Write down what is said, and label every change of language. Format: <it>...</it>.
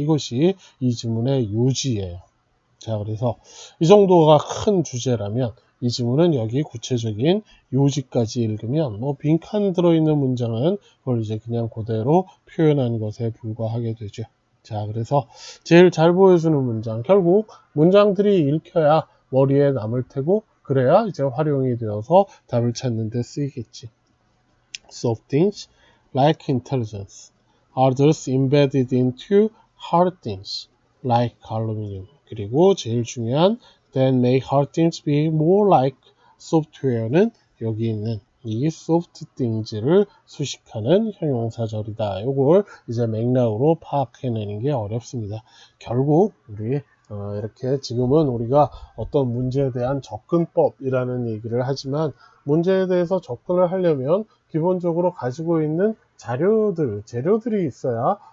<ko>이것이 이 지문의 요지예요. 자, 그래서 이 정도가 큰 주제라면 이 지문은 여기 구체적인 요지까지 읽으면 빈칸 들어있는 문장은 그걸 이제 그냥 그대로 표현하는 것에 불과하게 되죠. 자, 그래서 제일 잘 보여주는 문장, 결국 문장들이 읽혀야 머리에 남을 테고 그래야 이제 활용이 되어서 답을 찾는 데 쓰이겠지.</ko> <en>Soft things like intelligence are thus embedded into hard things like aluminum.</en> <ko>그리고 제일 중요한</ko> <en>then make hard things be more like software</en> <ko>는 여기 있는 이 soft things를 수식하는 형용사절이다. 이걸 이제 맥락으로 파악해내는 게 어렵습니다. 결국 우리 이렇게 지금은 우리가 어떤 문제에 대한 접근법이라는 얘기를 하지만, 문제에 대해서 접근을 하려면 기본적으로 가지고 있는 재료들이 있어야</ko>